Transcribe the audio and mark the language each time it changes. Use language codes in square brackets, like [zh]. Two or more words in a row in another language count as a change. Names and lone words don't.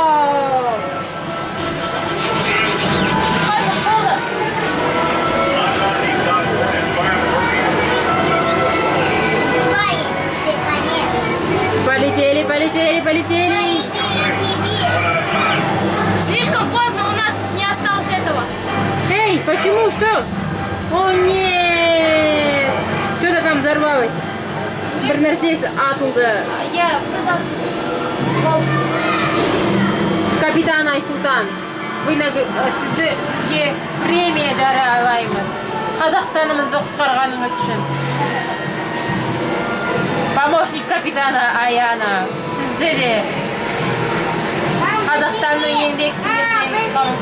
[ru] Полетели! Слишком поздно, у нас не осталось этого. Эй, почему? Что? О, нет! Что-то там взорвалось. [kk] Bir нәрсе атылды. [ru] Я назад. [kk] Капитан Айсұлтан, сізге премия жариялаймыз. Қазақстанымызды құтқарғаныңыз үшін. Помощник капитана Аяна, сізді де Қазақстанның еңбек сіңірген